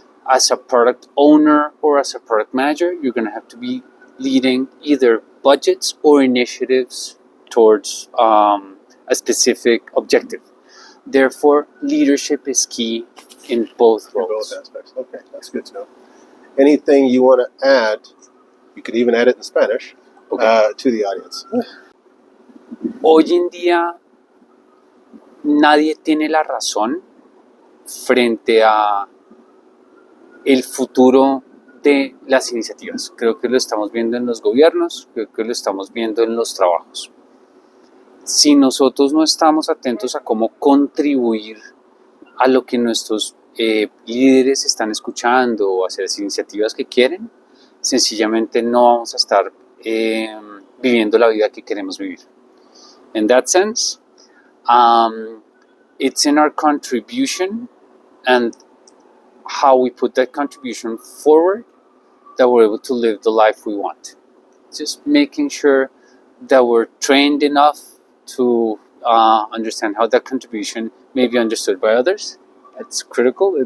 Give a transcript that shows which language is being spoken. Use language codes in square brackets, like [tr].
[en] As a product owner or as a product manager, you're going to have to be leading either budgets or initiatives towards a specific objective. Therefore, leadership is key in both roles. In both aspects. Okay, that's good to know. Anything you want to add? You could even add it in Spanish to the audience. [es] Hoy en día, nadie tiene la razón frente a el futuro de las iniciativas. Creo que lo estamos viendo en los gobiernos, creo que lo estamos viendo en los trabajos. Si nosotros no estamos atentos a cómo contribuir a lo que nuestros líderes están escuchando o hacia las iniciativas que quieren, sencillamente no vamos a estar viviendo la vida que queremos vivir. [en] In that sense, it's in our contribution and how we put that contribution forward that we're able to live the life we want. Just making sure that we're trained enough to understand how that contribution may be understood by others. It's critical.